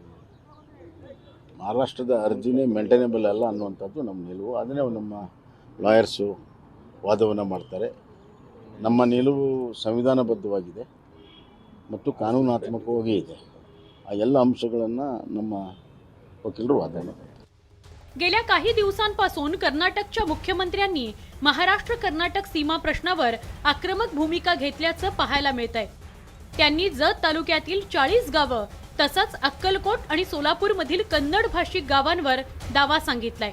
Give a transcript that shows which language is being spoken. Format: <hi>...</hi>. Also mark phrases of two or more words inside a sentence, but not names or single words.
<kn>ಮಹಾರಾಷ್ಟ್ರದ ಅರ್ಜಿನೇ ಮೇಂಟೈನೇಬಲ್ ಅಲ್ಲ ಅನ್ನುವಂಥದ್ದು ನಮ್ಮ ನಿಲುವು. ಅದನ್ನೇ ನಮ್ಮ ಲಾಯರ್ಸು ವಾದವನ್ನು ಮಾಡ್ತಾರೆ. ನಮ್ಮ ನಿಲುವು ಸಂವಿಧಾನಬದ್ಧವಾಗಿದೆ ಮತ್ತು ಕಾನೂನಾತ್ಮಕವಾಗಿ ಇದೆ. ಆ ಎಲ್ಲ ಅಂಶಗಳನ್ನು ನಮ್ಮ ವಕೀಲರು ವಾದ ಮಾಡ್ತಾರೆ.</kn> <mr>गेल्या काही दिवसांपासून कर्नाटकच्या मुख्यमंत्र्यांनी महाराष्ट्र कर्नाटक सीमा प्रश्नावर आक्रमक भूमिका घेतल्याचं पाहायला मिळतंय. त्यांनी जत तालुक्यातील 40 गावं तसंच अक्कलकोट आणि सोलापूरमधील कन्नड भाषिक गावांवर दावा सांगितलाय.</mr>